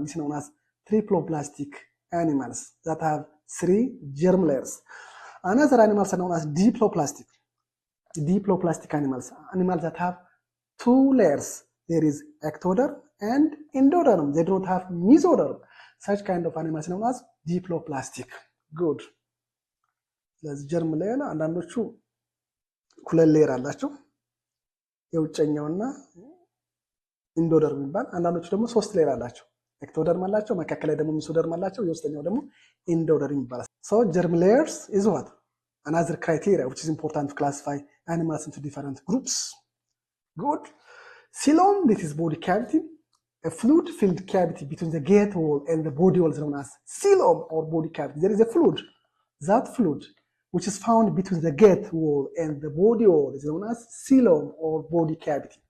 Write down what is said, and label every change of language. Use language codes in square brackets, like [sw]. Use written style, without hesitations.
[en] This is known as triploplastic animals that have 3 germ layers. Another animals are known as diploplastic. Diploplastic animals that have 2 layers. There is ectoderm and endoderm. They don't have mesoderm. Such kind of animals known as diploplastic. Good. [am] ስለዚህ ጀርም ሌየር አንዳንዶቹ ሁለት ሌየር አላቸው፣ የውጨኛውና ኢንዶደርም ይባል። አንዳንዶቹ ደግሞ 3 ሌየር አላቸው፣ ኤክቶደርም አላቸው፣ መካከል ላይ ደግሞ ሚሶደርም አላቸው፣ የውስጠኛው ደግሞ ኢንዶደርም ይባላል። [en] So germ layers is what? Another criteria which is important to classify animals into different groups. Good. Coelom, this is body cavity. A fluid-filled cavity between the gate wall and the body wall is known as coelom or body cavity. There is a fluid. That fluid, which is found between the gate wall and the body wall, is known as coelom or body cavity.